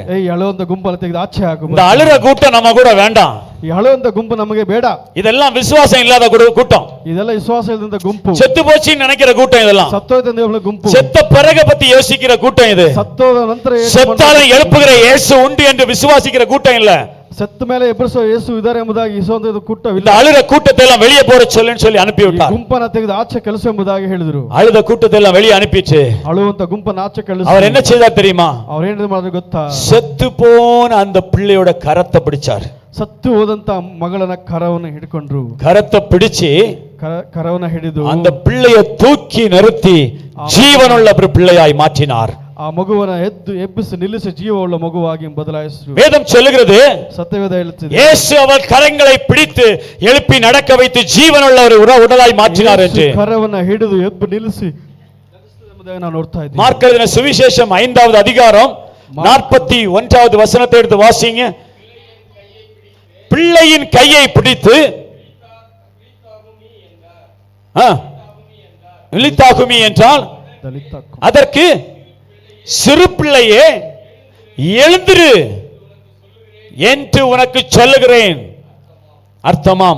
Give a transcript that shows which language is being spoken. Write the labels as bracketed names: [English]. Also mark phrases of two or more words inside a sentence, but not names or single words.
[Kannada] ಏಯ್ ಅಳುವಂತ ಗುಂಪನ್ನು ತೆಗೆದು ಆಚೆ ಹಾಕು. [Tamil] இந்த அழுகிற கூட்டம் நம்ம கூட வேண்டாம், [Kannada] ಈ ಅಳುವಂತ ಗುಂಪು ನಮಗೆ ಬೇಡ. [Tamil] இதெல்லாம் விசுவாசம் இல்லாத கூட்டம், [Kannada] ಇದೆಲ್ಲ ವಿಶ್ವಾಸ ಇಲ್ಲದಂತ ಗುಂಪು, [Tamil] செத்து போச்சுன்னு நினைக்கிற கூட்டம், இதெல்லாம் [Kannada] ಸತ್ತೋಯ್ತ ಗುಂಪು, [Tamil] செத்த பிறகு பத்தி யோசிக்கிற கூட்டம், இது [Kannada] ಸತ್ತೋದ ನಂತರ [Tamil] செத்தாலும் எழுப்புகிற இயேசு உண்டு என்று விசுவாசிக்கிற கூட்டம் இல்ல. [Kannada] ಸತ್ತ ಮೇಲೆ ಎಬ್ಬರಿಸೋ ಯೇಸು ಇದ್ದಾರೆ ಎಂಬುದಾಗಿ ಇಸುವಂತ ಕೂಟವಿಲ್ಲ. [Tamil] இந்த அழுகிற கூட்டத்தை எல்லாம் வெளியே போற சொல்லுன்னு சொல்லி அனுப்பி விட்டார். [Kannada] ಗುಂಪನ್ನ ತೆಗೆದು ಆಚೆ ಕೆಲಸ ಎಂಬುದಾಗಿ ಹೇಳಿದ್ರು. [Tamil] அழுத கூட்டத்தை எல்லாம் வெளியே அனுப்பிச்சு [Kannada] ಅಳುವಂತ ಗುಂಪನ್ನ ಆಚೆ ಕಳಿಸಿ [Tamil] அவர் என்ன செய்தார் தெரியுமா? [Kannada] ಅವ್ರು ಏನ್ ಮಾಡಿದ್ರು ಗೊತ್ತಾ? [Tamil] செத்து போன அந்த பிள்ளையோட கரத்தை பிடிச்சார். [Kannada] ಸತ್ತು ಹೋದಂತ ಮಗಳನ ಕರವನ್ನು ಹಿಡ್ಕೊಂಡ್ರು. [Tamil] கரத்தை பிடிச்சு [Kannada] ಕರವನ್ನ ಹಿಡಿದು [Tamil] அந்த பிள்ளையை தூக்கி நிறுத்தி ஜீவனுள்ள ஒரு பிள்ளையாய் மாற்றினார். [Kannada] ಆ ಮಗುವನ್ನ ಎಬ್ಬಿಸಿ ನಿಲ್ಲಿಸಿ ಜೀವವುಳ್ಳ ಮಗುವಾಗಿ ಬದಲಾಯಿಸಿದ್ರು. [Tamil] வேதம் சொல்லுகிறது, [Kannada] ಸತ್ಯವೇದ ಹೇಳುತ್ತದೆ, [Tamil] இயேசு அவர் கரங்களை பிடித்து எழுப்பி நடக்க வைத்து ஜீவனுள்ள ஒரு உடலாய் மாற்றினார் என்று. [Kannada] ಕರವನ್ನ ಹಿಡಿದು ಎಬ್ಬಿ ನಿಲ್ಲಿಸಿ ಎಂಬುದಾಗಿ ನಾವು ನೋಡ್ತಾ ಇದ್ದೀವಿ. [Tamil] மார்க் எழுதின சுவிசேஷம் 5வது அதிகாரம் 41வது வசனத்தை எடுத்து வாசிங்க. பிள்ளையின் கையை பிடித்து விழித்தாகுமி என்றால் அதற்கு சிறு பிள்ளையே எழுந்திரு என்று உனக்கு சொல்லுகிறேன் அர்த்தமாம்.